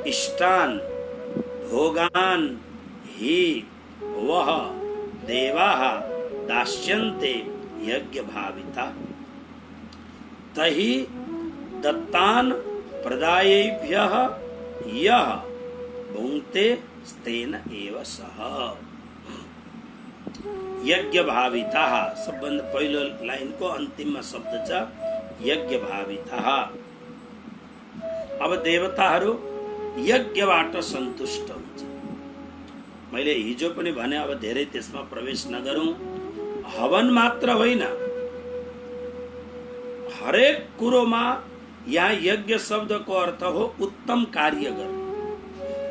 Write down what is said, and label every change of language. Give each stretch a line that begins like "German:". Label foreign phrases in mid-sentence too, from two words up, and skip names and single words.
Sanskrit: इष्टान् भोगान् हि वह देवाः दास्यन्ते यज्ञभाविता, तहि दत्तान् प्रदायैभ्यः यः भुङ्क्ते स्तेन एव सः।
Nepali: यज्ञभाविताः सबभन्दा पहिलो लाइनको अन्तिममा शब्द छ यज्ञभाविताः। अब देवताहरू यज्ञबाट सन्तुष्ट हुन्छ। मैले हिजो पनि भने, अब धेरै त्यसमा प्रवेश नगरौँ। हवन मात्र होइन, हरेक कुरोमा यहाँ यज्ञ शब्दको अर्थ हो उत्तम कार्य गर्नु।